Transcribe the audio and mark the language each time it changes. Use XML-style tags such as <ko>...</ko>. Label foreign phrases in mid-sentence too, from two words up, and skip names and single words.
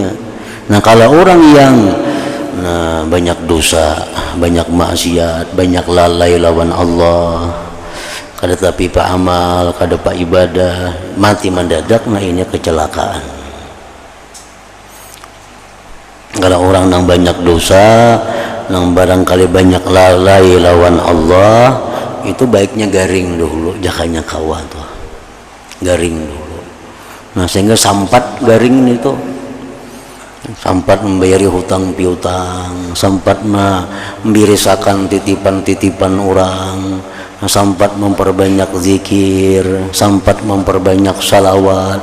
<bjn>Nah, kalau orang yang banyak dosa, banyak maksiat, banyak lalai lawan Allah, kada tapi pak amal, kada pak ibadah, mati mendadak, nah ini kecelakaan. Kalau orang yang banyak dosa, yang barangkali banyak lalai lawan Allah, itu baiknya garing dulu, jakanya kawa tuh, garing dulu. Nah, sehingga sampat garing itu, sampat membayari hutang piutang, sampat membirisakan titipan-titipan orang, sampat memperbanyak zikir, sampat memperbanyak salawat.</bjn>